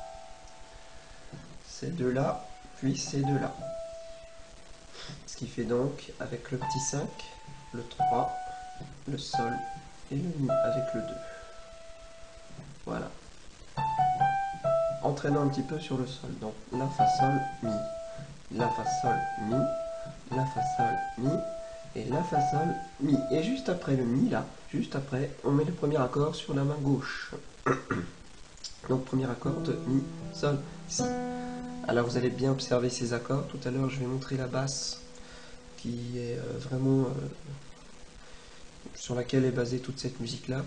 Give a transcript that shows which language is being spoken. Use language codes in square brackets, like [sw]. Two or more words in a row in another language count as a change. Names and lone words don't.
[fr] Ces deux-là, puis ces deux-là. Ce qui fait donc, avec le petit 5, le 3, le Sol et le Mi avec le 2. Voilà. Entraînant un petit peu sur le Sol. Donc La, Fa, Sol, Mi. La, Fa, Sol, Mi. La, Fa, Sol, Mi. Et La, Fa, Sol, Mi. Et juste après le Mi, là, juste après, on met le premier accord sur la main gauche. Donc premier accord de Mi, Sol, Si. Alors vous allez bien observer ces accords. Tout à l'heure, je vais montrer la basse qui est vraiment sur laquelle est basée toute cette musique-là.